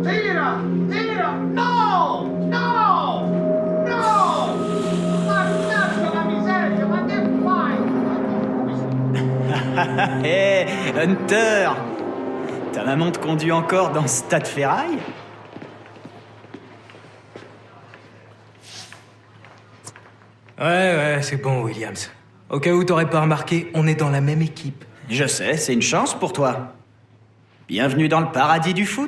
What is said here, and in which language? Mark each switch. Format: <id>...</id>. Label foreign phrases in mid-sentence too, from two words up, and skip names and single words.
<it>Tira! Tira! No! No! No! Mannaggia la miseria, ma che fai?</it> <fr>Hé, Hunter! Ta maman te conduit encore dans ce tas de ferraille? Ouais, c'est bon, Williams. Au cas où t'aurais pas remarqué, on est dans la même équipe. Je sais, c'est une chance pour toi. Bienvenue dans le paradis du foot.</fr>